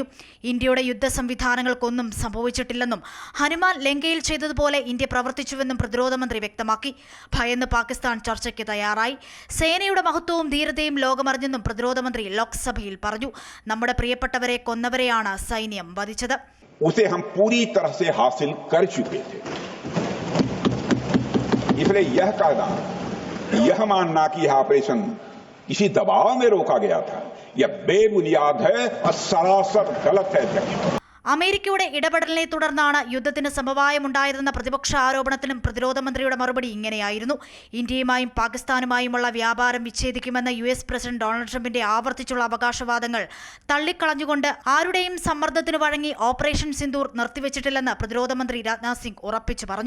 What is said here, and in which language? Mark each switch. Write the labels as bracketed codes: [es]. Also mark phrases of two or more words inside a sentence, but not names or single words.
[ml] ഇന്ത്യയുടെ യുദ്ധ സംവിധാനങ്ങൾക്കൊന്നും സംഭവിച്ചിട്ടില്ലെന്നും ഹനുമാൻ ലങ്കയിൽ ചെയ്തതുപോലെ ഇന്ത്യ പ്രവർത്തിച്ചുവെന്നും പ്രതിരോധ മന്ത്രി വ്യക്തമാക്കി. ഭയന്ന് പാകിസ്ഥാൻ ചർച്ചയ്ക്ക് തയ്യാറായി. സേനയുടെ മഹത്വവും ധീരതയും ലോകമറിഞ്ഞെന്നും പ്രതിരോധ മന്ത്രി ലോക്സഭയിൽ പറഞ്ഞു. നമ്മുടെ പ്രിയപ്പെട്ടവരെ കൊന്നവരെയാണ് സൈന്യം വധിച്ചത്. [hi] उसे हम पूरी तरह से हासिल कर चुके थे. इसलिए यह कहना, यह मानना कि यह ऑपरेशन किसी दबाव में रोका गया था, यह बेबुनियाद है और सरासर गलत है. [ml] അമേരിക്കയുടെ ഇടപെടലിനെ തുടർന്നാണ് യുദ്ധത്തിന് സമവായമുണ്ടായതെന്ന പ്രതിപക്ഷ ആരോപണത്തിനും പ്രതിരോധ മന്ത്രിയുടെ മറുപടി ഇങ്ങനെയായിരുന്നു. ഇന്ത്യയുമായും പാകിസ്ഥാനുമായുമുള്ള വ്യാപാരം വിച്ഛേദിക്കുമെന്ന US പ്രസിഡന്റ് ഡൊണാൾഡ് ട്രംപിന്റെ ആവർത്തിച്ചുള്ള അവകാശവാദങ്ങൾ തള്ളിക്കളഞ്ഞുകൊണ്ട് ആരുടെയും സമ്മർദ്ദത്തിന് വഴങ്ങി ഓപ്പറേഷൻ സിന്ദൂർ നിർത്തിവെച്ചിട്ടില്ലെന്ന് പ്രതിരോധ മന്ത്രി രാജ്നാഥ് സിംഗ് ഉറപ്പിച്ചു പറഞ്ഞു.